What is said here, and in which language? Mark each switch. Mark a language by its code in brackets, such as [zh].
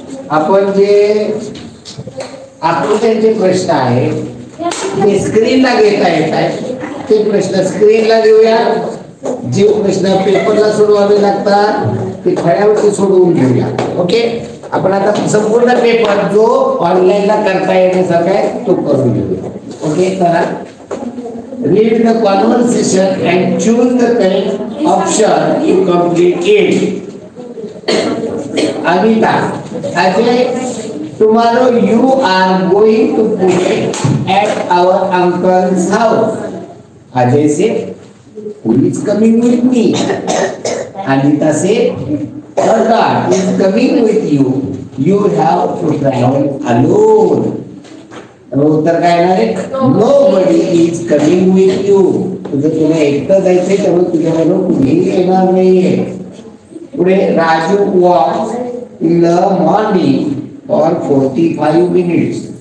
[mr] आपण जे आकृत्यांचे प्रश्न आहे ते स्क्रीनला घेता येत आहे. ते प्रश्न स्क्रीनला देऊया. जे प्रश्न पेपरला सोडवावे लागतात ते फळ्यावरती सोडवून घेऊया. ओके, आपण आता संपूर्ण पेपर जो ऑनलाईनला करता येण्यासारखा आहे तो करून घेऊया. ओके, चला. [en] Read the conversation and choose the correct option to complete it. Anita, Ajay, tomorrow you are going to Pune at our uncle's house. Ajay said, who is coming with me? Anita said, her God is coming with you. You have to travel alone. [mr] उत्तर काय येणार? [en] Nobody is coming with you. [mr] तुझं तुला एकटं जायचंय त्यामुळे तुझ्याबरोबर कुणीही येणार नाहीये. [en] पुढे Raju walks in the morning for 45 minutes.